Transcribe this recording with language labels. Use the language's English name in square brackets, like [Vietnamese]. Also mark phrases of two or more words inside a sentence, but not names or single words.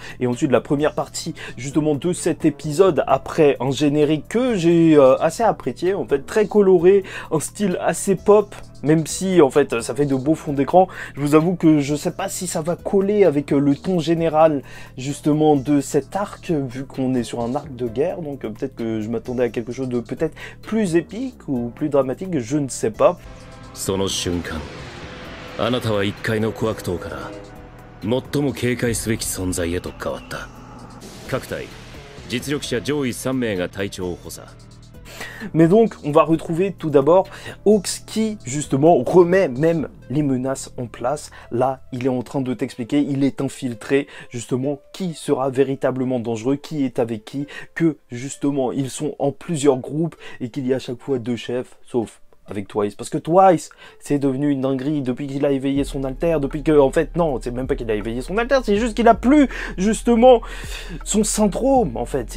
[French] Et ensuite la première partie justement de cet épisode, après un générique que j'ai assez apprécié, en fait très coloré, un style assez pop, même si en fait ça fait de beaux fonds d'écran. Je vous avoue que je sais pas si ça va coller avec le ton général justement de cet arc, vu qu'on est sur un arc de guerre, donc peut-être que je m'attendais à quelque chose de peut-être plus épique ou plus dramatique, je ne sais pas. [Japanese] あなたは1階の小悪党から最も警戒すべき存在へと変わった。各隊実力者上位3名が隊長を補佐。 [French] Mais donc, on va retrouver tout d'abord Hawks qui, justement, remet même les menaces en place. Là, il est en train de t'expliquer, il est infiltré, justement, qui sera véritablement dangereux, qui est avec qui, que, justement, ils sont en plusieurs groupes et qu'il y a à chaque fois 2 chefs, sauf avec Twice, parce que Twice, c'est devenu une dinguerie depuis qu'il a éveillé son alter, depuis que, en fait, non, c'est même pas qu'il a éveillé son alter, c'est juste qu'il a plus, justement, son syndrome, en fait.